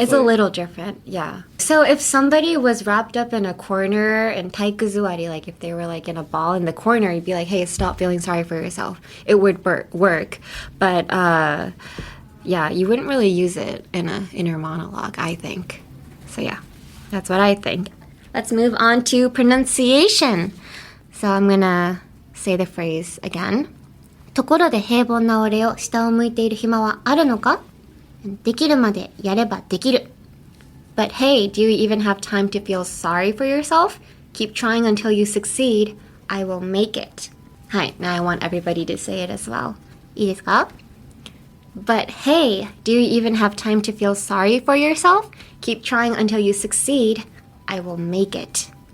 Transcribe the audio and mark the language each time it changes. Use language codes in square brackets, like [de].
[en] It's a little different, yeah. So if somebody was wrapped up in a corner in taikuzuari, if they were in a ball in the corner, you'd be hey, stop feeling sorry for yourself. It would work. But yeah, you wouldn't really use it in an inner monologue, I think. So yeah, that's what I think. Let's move on to pronunciation. So I'm gonna say the phrase again. [ja] ところで平凡な俺よ、下を向いている暇はあるのか? できるまでやればできる. [en] But hey, do you even have time to feel sorry for yourself? Keep trying until you succeed. I will make it. Hi, now I want everybody to say it as well. [ja] いいですか? [en] But hey, do you even have time to feel sorry for yourself? Keep trying until you succeed. I will make it.